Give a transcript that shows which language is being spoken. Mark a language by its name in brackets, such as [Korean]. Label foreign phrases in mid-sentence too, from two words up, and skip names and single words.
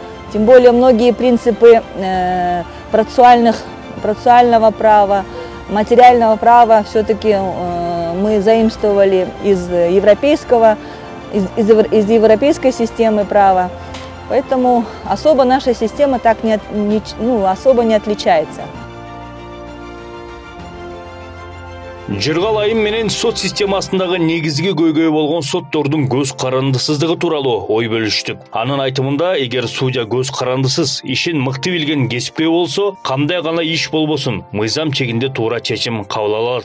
[Russian] Тем более многие принципы процессуального права, материального права все-таки мы заимствовали из европейской системы права. Поэтому особо наша система так особо не отличается. [Kyrgyz] Жыргалайым менен сот системасындагы негизги көйгөй болгон соттордун көз карандысыздыгы тууралуу ой бөлүштүк. Анын айтымында, эгер судья көз карандысыз, ишин мыкты билген кесипкөй болсо, кандай гана иш болбосун, мыйзам чегинде туура чечим кабыл алат.